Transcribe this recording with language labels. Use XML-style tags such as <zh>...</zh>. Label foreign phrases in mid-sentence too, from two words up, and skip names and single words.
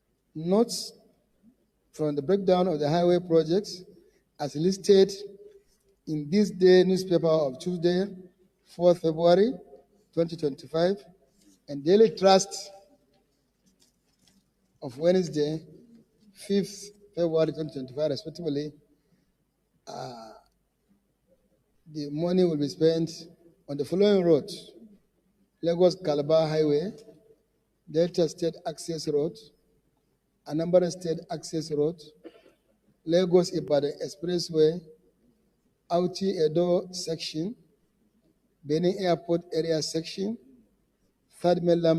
<en>Notes from the breakdown of the highway projects as listed in this day newspaper of Tuesday, 4th February 2025, and Daily Trust of Wednesday, 5th February 2025, respectively. The money will be spent on the following roads: Lagos Calabar Highway, Delta State Access Road, Anambra State Access Road, Lagos Ibadan Expressway, Auchi Edo section, Benin Airport area section, Third Mainland</en>